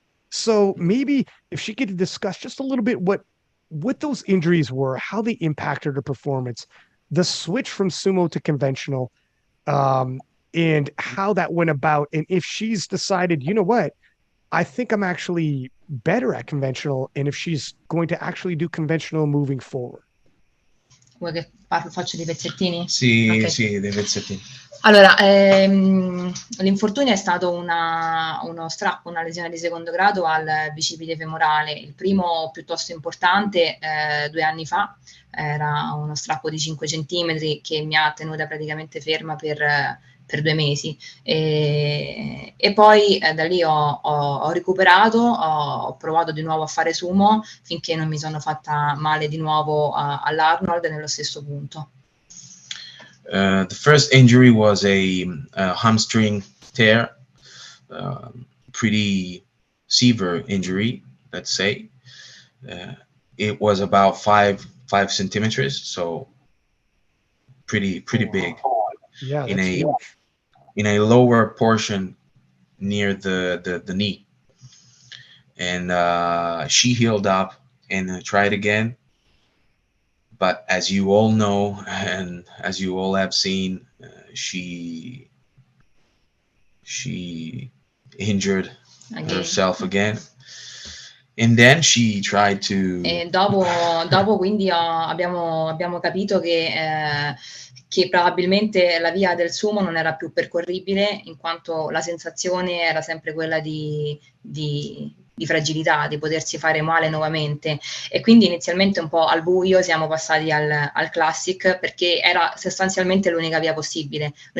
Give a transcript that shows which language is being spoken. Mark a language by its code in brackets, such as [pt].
[en] So maybe if she could discuss just a little bit what those injuries were, how they impacted her performance, the switch from sumo to conventional, um, and how that went about, and if she's decided, you know what, I think I'm actually better at conventional, and if she's going to actually do conventional moving forward. [it] Vuoi che faccio dei pezzettini? Sì, Ok. sì, dei pezzettini. Allora, l'infortunio è stato uno strappo, una lesione di secondo grado al bicipite femorale. Il primo piuttosto importante 2 anni fa, era uno strappo di 5 centimetri che mi ha tenuta praticamente ferma per 2 mesi. E poi da lì ho recuperato, ho provato di nuovo a fare sumo finché non mi sono fatta male di nuovo all'Arnold nello stesso punto. [en] The first injury was a hamstring tear, pretty severe injury, let's say. It was about 5 centimeters, so pretty big. Yeah, that's huge. In a lower portion near the knee, and she healed up and tried again. But as you all know, and as you all have seen, she injured herself again. And then she tried to... [it] E dopo quindi abbiamo capito che probabilmente la via del sumo non era più percorribile, in quanto la sensazione era sempre quella di fragilità, di potersi fare male nuovamente, e quindi inizialmente un po' al buio siamo passati al classic, perché era sostanzialmente l'unica via possibile